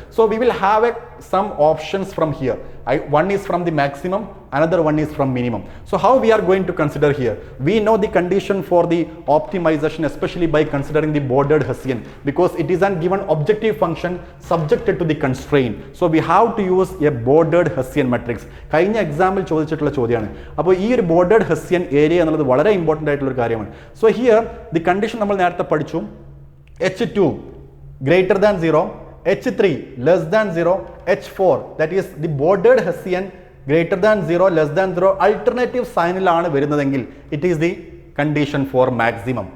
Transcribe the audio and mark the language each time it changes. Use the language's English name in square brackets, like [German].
[English] So we will have some options from here. One is from the maximum, another one is from minimum. So how we are going to consider here? We know the condition for the optimization, especially by considering the bordered Hessian, because it is a given objective function subjected to the constraint. So we have to use a bordered Hessian matrix. [Malayalam] കഴിഞ്ഞ example ചോദിച്ചിട്ടുള്ള ചോദ്യമാണ്. അപ്പോൾ ഈ ഒരു bordered Hessian area എന്നുള്ളത് വളരെ important ആയിട്ടുള്ള ഒരു കാര്യമാണ്. [English] So here the condition [Malayalam] നമ്മൾ നേരത്തെ പഠിച്ചു. [English] H2 greater than 0, H3 less than 0, H4 that is the bordered Hessian greater than 0, less than 0 alternative sign [Malayalam] ലാണ് വരുന്നതെങ്കിൽ [English] it is the condition for maximum.